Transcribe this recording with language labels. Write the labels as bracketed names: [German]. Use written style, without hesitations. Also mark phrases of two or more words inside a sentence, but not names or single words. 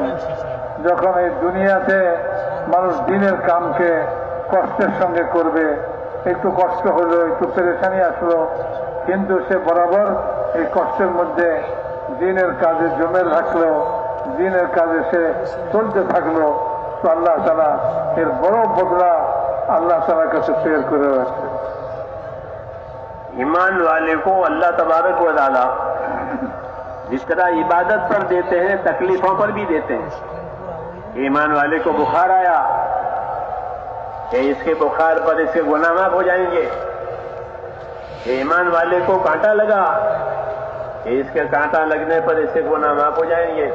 [Bangla] যখন এই দুনিয়াতে মানুষ দিনের কামকে কষ্টের সঙ্গে করবে, একটু কষ্ট হলো, একটু পেরেশানি আসলো, কিন্তু সে বরাবর এই কষ্টের মধ্যে দিনের কাজে জমে থাকলো, দিনের কাজে সে চলতে থাকলো, তো আল্লাহ তাআলা এর বড় বদলা [Urdu] اللہ تعالیٰ کا تیار کرے رکھتے۔ ایمان والے کو اللہ تبارک و تعالی جس طرح عبادت پر دیتے ہیں تکلیفوں پر بھی دیتے ہیں۔ ایمان والے کو بخار آیا کہ اس کے بخار پر اس کے گناہ معاف ہو جائیں گے، ایمان والے کو کانٹا لگا کہ اس کے کانٹا لگنے پر اس کے گناہ معاف ہو جائیں گے۔